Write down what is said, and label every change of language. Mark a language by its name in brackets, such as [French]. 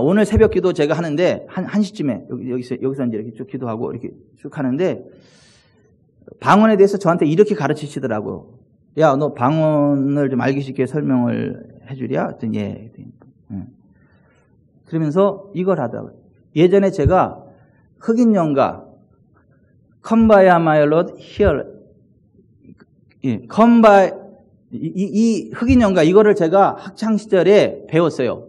[Korean] 오늘 새벽 기도 제가 하는데, 1시쯤에, 여기서 이제 이렇게 쭉 기도하고, 이렇게 쭉 하는데, 방언에 대해서 저한테 이렇게 가르치시더라고요. 야, 너 방언을 좀 알기 쉽게 설명을 해주랴? 그랬더니, 예. 그러면서 이걸 하더라고요. 예전에 제가 흑인 영가 [English] Come by my Lord here. [Korean] 예, Come by 이 흑인 영가 이거를 제가 학창 시절에 배웠어요.